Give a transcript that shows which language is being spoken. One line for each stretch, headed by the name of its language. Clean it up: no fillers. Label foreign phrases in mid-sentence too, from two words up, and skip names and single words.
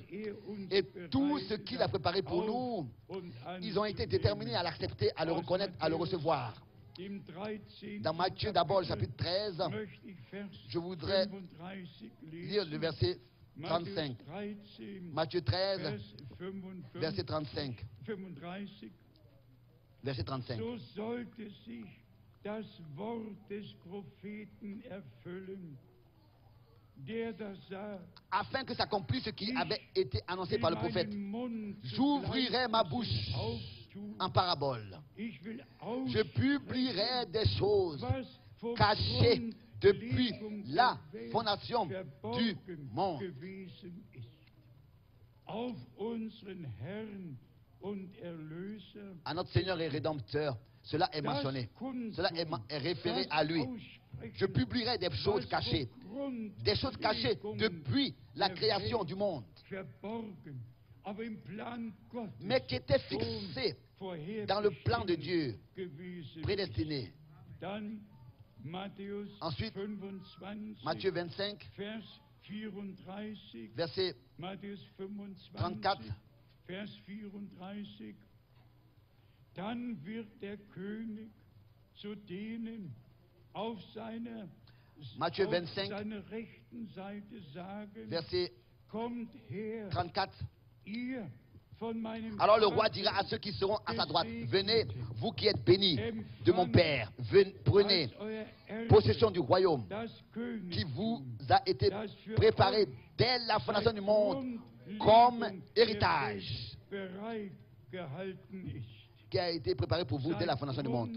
French: Et tout ce qu'il a préparé pour nous, ils ont été déterminés à l'accepter, à le reconnaître, à le recevoir. Dans Matthieu d'abord, le chapitre 13, je voudrais lire le verset 35. Matthieu 13, verset 35. Verset 35.
German: So sollte sich das Wort des Propheten erfüllen, der da sagt,
French: afin que s'accomplisse ce qui avait été annoncé par le prophète. J'ouvrirai ma bouche en parabole. Je publierai des choses cachées depuis la fondation du monde.
German: Auf unseren Herrn und Erlöser,
French: À notre Seigneur et Rédempteur, cela est mentionné, cela est référé à lui. Je publierai des choses cachées depuis la création du monde, mais qui étaient fixées dans le plan de Dieu, prédestinées. Ensuite, Matthieu 25, verset 34. Vers 34.
German: Dann wird der König zu denen auf seiner rechten Seite sagen,
French: verset
German: kommt her,
French: 34.
German: ihr von meinem
French: Alors le roi dira à ceux qui seront à sa droite, venez, vous qui êtes bénis de mon Père, prenez possession du royaume qui vous a été préparé dès la fondation du monde comme héritage, qui a été préparé pour vous dès la fondation du monde.